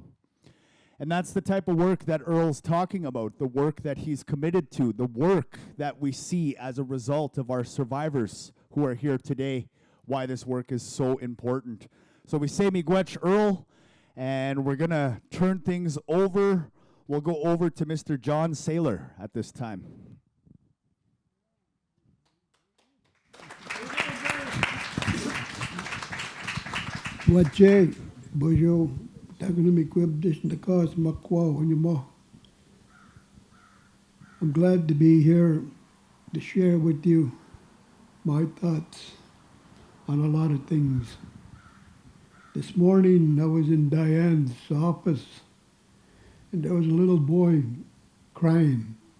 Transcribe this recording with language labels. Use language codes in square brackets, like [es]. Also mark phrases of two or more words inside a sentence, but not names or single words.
[en] And that's the type of work that Earl's talking about, the work that he's committed to, the work that we see as a result of our survivors who are here today, why this work is so important. So we say Miigwech, Earl, and we're going to turn things over. We'll go over to Mr. John Saylor at this time. [oj] Wache, bojo, tagana mi kweb dish na cause makwa onyamo. [en] I'm glad to be here to share with you my thoughts on a lot of things. This morning I was in Diane's office and there was a little boy crying.